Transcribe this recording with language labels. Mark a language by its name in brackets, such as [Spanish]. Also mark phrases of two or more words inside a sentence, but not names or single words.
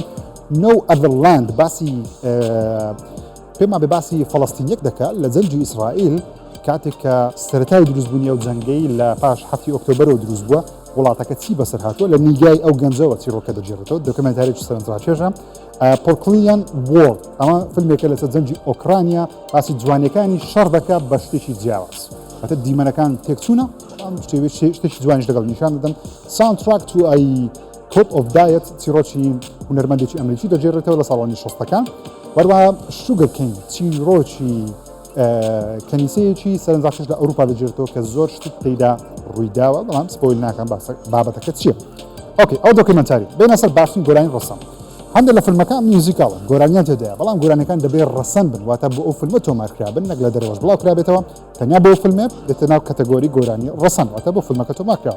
[Central Kurdish] No Other Land باسی پێما بێ باسی فەڵەستینیەک دەکات لە جەنگی ئیسرائیل کاتێک کە سەرەتای دروستبوونی و جەنگەی لە پاش 7 ئۆکتۆبەرەوە دروست بووە وڵاتەکە چی بەسەر هاتووە لە نیگای ئەو گەنجەوە چیرۆکە دەجێڕێتەوە دۆکمنتارێکی سەرنجڕاکێشە. پۆرکلیان وۆر ئەمە فیلمێکە لەسەر جەنگی ئۆکرانیا باسی جوانیەکانی شەڕ دەکات بە شتێکی جیاواز واتە دیمەنەکان تێکچوونە شتێکی جوانیش لەگەڵ نیشان دەدەن. Soundtrack to a Top of Diet چیرۆکی هونەرمەندێکی ئەمریکی دەجێڕێتەوە لە ساڵانی 60ەکان. وەروە Sugar Cane چیرۆکی کەنیسەیەکی سەرنجڕاکێش لە ئەوروپا دەجێڕێتەوە کە زۆر شت تێیدا ڕوویداوە بەڵام سپۆیل ناکەم بابەتەکە چییە. ئۆکێ ئەو دۆکمنتاری بێنە سەر باشترین گۆرانی ڕەسەن. هەندێک لە فیلمەکان میوزیکاڵن گۆرانیان تێدایە بەڵام گۆرانەکان دەبێت ڕەسەن بن واتە بۆ ئەو فیلمە تۆمارکرابن نەک لە دەرەوەش بڵاو کرابێتەوە تەنیا بۆ فیلمێ دێتە ناو کەتەگۆری گۆرانی ڕەسەن واتە بۆ فیلمەکە تۆمارکراوە.